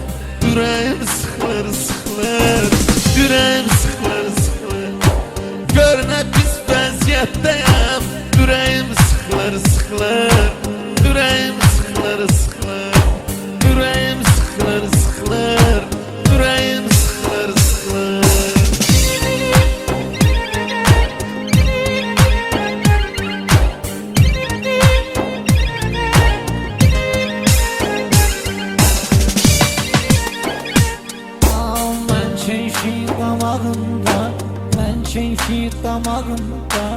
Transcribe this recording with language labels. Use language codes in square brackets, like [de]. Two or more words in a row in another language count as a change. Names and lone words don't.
[az] Ürəyim sıxılır sıxılır, ürəyim sıxılır sıxılır. Gör nə pis vəziyyətdəyəm, ürəyim sıxılır sıxılır. Ürəyim sıxılır sıxılır, ürəyim sıxılır sıxılır. [tr] Yüreğim sıkılır sıkılır. Ben keyfi damağımda, ben keyfi damağımda.